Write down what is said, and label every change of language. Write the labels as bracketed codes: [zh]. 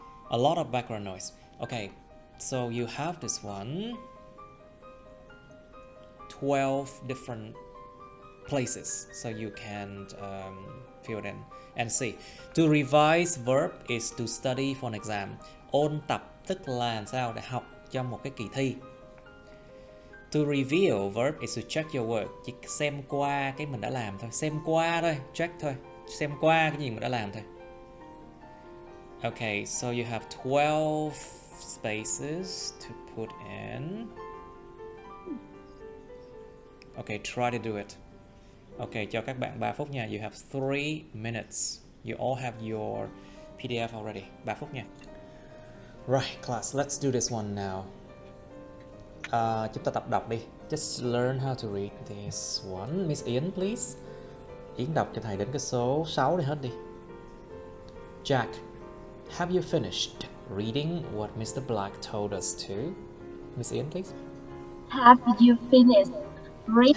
[en] A lot of background noise. Okay, so you have this one. 12 different places, so you can fill it in and see. To revise verb is to study for an exam. [vi] Ôn tập tức là làm sao để học cho một cái kỳ thi. [en] To review verb is to check your work. [vi] Chỉ xem qua cái mình đã làm thôi, xem qua thôi, check thôi, xem qua cái gì mình đã làm thôi. [en] Okay, so you have 12 spaces to put in. Okay, try to do it. Okay, [vi] cho các bạn 3 phút nha. [en] You have 3 minutes. You all have your PDF already. [vi] 3 phút nha. [en] Right, class, let's do this one now. [vi] Chúng ta tập đọc đi. [en] Just learn how to read this one. Miss Yến, please. [vi] Yến đọc cho thầy đến cái số 6 để hết đi. [en] Jack, have you finished reading what Mr. Black told us to? Miss Yến, please. Have you finished reading